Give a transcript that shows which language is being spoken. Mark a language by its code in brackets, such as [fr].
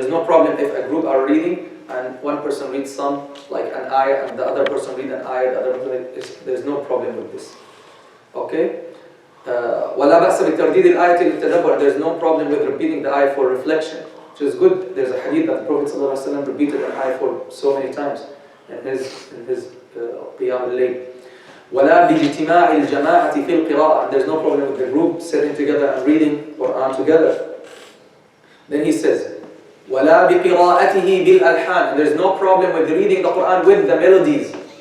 [en] There's no problem if a group are reading and one person reads some, like an ayah, and the other person reads an ayah, the other person, there's no problem with this. Okay? [ar] ولا بأس بترديد الآية للتدبر. [en] There's no problem with repeating the ayah for reflection, which is good. There's a hadith that the Prophet ﷺ repeated an ayah for so many times in his qiyam al-layl. [ar] ولا باجتماع الجماعة في القراءة. [en] There's no problem with the group sitting together and reading Quran together. Then he says, [ar] ولا بقراءته بالألحان. [en] There's no problem with reading the Quran with the melodies.